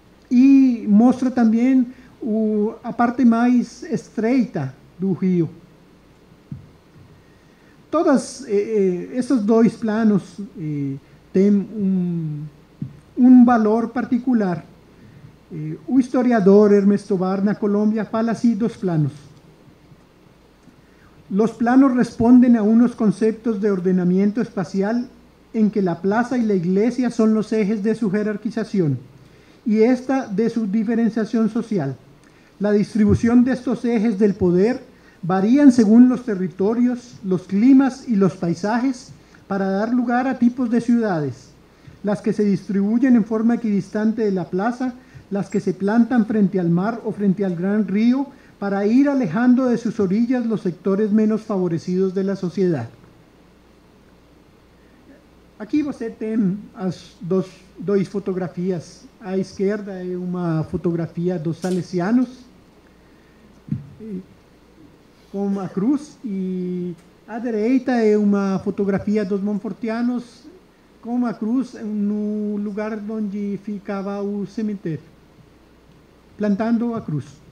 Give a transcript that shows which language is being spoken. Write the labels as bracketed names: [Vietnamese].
[Portuguese] E mostra também a parte mais estreita do rio. Todos esses 2 planos têm um valor particular. O historiador Ernesto Barr, na Colômbia, fala assim dos planos. [Spanish] Los planos responden a unos conceptos de ordenamiento espacial en que la plaza y la iglesia son los ejes de su jerarquización y esta de su diferenciación social. La distribución de estos ejes del poder varían según los territorios, los climas y los paisajes para dar lugar a tipos de ciudades, las que se distribuyen en forma equidistante de la plaza, las que se plantan frente al mar o frente al gran río para ir alejando de sus orillas los sectores menos favorecidos de la sociedad. [Portuguese] Aqui você tem as duas fotografias. À esquerda é uma fotografia dos salesianos, com a cruz, e à direita é uma fotografia dos monfortianos com a cruz no lugar onde ficava o cemitério, plantando a cruz.